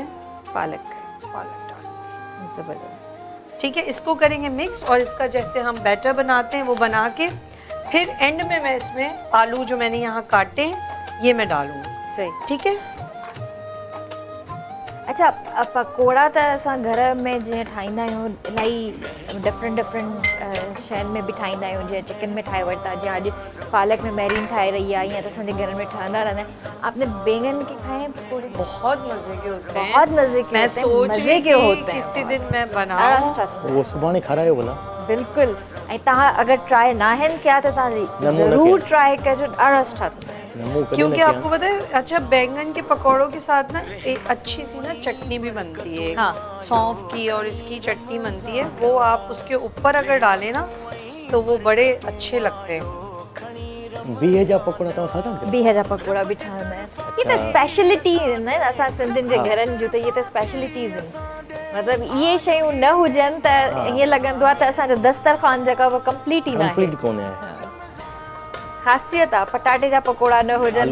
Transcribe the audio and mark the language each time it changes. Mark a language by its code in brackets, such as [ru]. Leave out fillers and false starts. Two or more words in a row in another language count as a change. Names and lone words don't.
[hi] पालक डाल। ज़बरदस्त। ठीक है, इसको करेंगे मिक्स, और इसका जैसे हम बैटर बनाते हैं वो बना के फिर एंड में मैं इसमें आलू जो मैंने यहाँ काटे हैं ये मैं डालूंगी। सही। ठीक है। अच्छा, [sd] पकोड़ा त असां घर में जीअं ठाहींदा आहियूं, इलाही डिफरेंट शयुनि में बि ठाहींदा आहियूं, जीअं चिकन में ठाहे वरिता, जीअं अॼु पालक में मैरीन ठाहे रही आहे, ईअं त असांजे घर में ठहंदा रहंदा आहिनि। [hi] आपने बैंगन के खाए हैं पकोड़े? बहुत मजे के होते हैं, बहुत मजे के मैं होते हैं, सोच मजे रही के थी होते हैं। किसी दिन मैं बनाऊं। [sd] वो सुभाणे खारायो भला। बिल्कुल, ऐं तव्हां अगर ट्राई ना आहिनि कया त तव्हां ज़रूर ट्राई कजो, ॾाढा सुठा थींदा आहिनि। [hi] क्योंकि आपको पता है, अच्छा बैंगन के पकौड़ों के साथ ना एक अच्छी सी ना चटनी भी बनती है। हाँ। सौंफ की और इसकी चटनी बनती है, वो आप उसके ऊपर अगर डालें ना तो वो बड़े अच्छे लगते हैं। [sd] बीह जा पकोड़ा तव्हां खाधा आहिनि? बीह जा पकोड़ा बि ठहंदा आहिनि। ये त स्पेशलिटी आहिनि असां सिंधियुनि जे घरनि जूं, त ये त स्पेशलिटीज़ आहिनि। मतिलबु इहे शयूं न हुजनि त ईअं लॻंदो आहे त असांजो दस्तरखान जेका उहा कंप्लीट ई न आहे। कंप्लीट कोन्हे आहे। ख़ासियत आहे, पटाटे जा पकोड़ा न हुजनि त